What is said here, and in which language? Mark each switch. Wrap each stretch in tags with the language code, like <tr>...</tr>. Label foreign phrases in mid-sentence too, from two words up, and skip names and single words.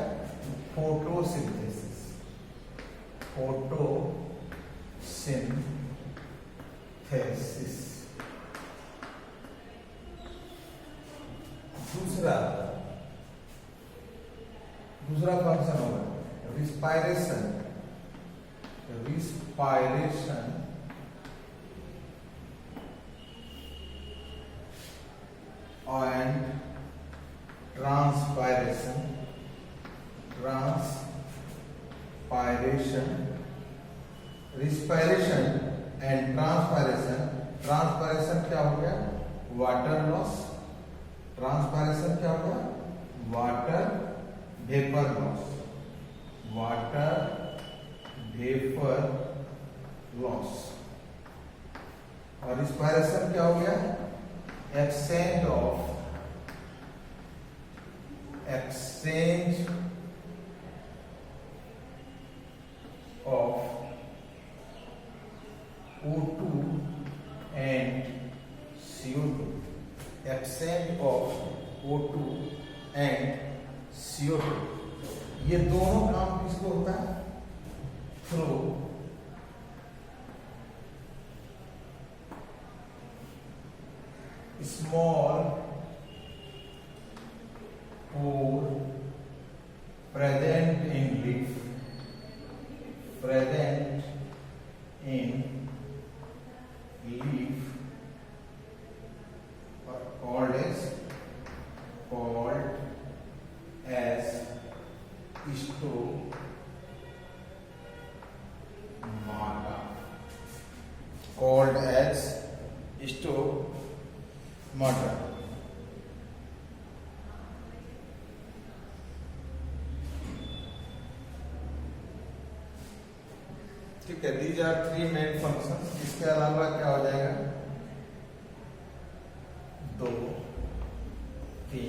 <hi>फोटोसिंथेसिस। फोटोसिंथेसिस। दूसरा फंक्शन होगा रिस्पायरेशन।</hi> <en>रिस्पायरेशन and transpiration। respiration and transpiration.</en> <hi>ट्रांसपायरेशन क्या हो गया?</hi> <en>water loss.</en> <hi>ट्रांसपायरेशन क्या हो गया?</hi> <en>water vapour loss. water vapour loss.</en> <hi>और रिस्पायरेशन क्या हो गया?</hi> <en>exchange of O2 and CO2। exchange of O2 and CO2।</en> <hi>ये दोनों काम किसको होता है?</hi> <en>थ्रू small pore present in leaf called as stomata।</en> <hi>ठीक है,</hi> <en>these are 3 main function.</en> <hi>इसके अलावा क्या हो जाएगा? 2 3।</hi>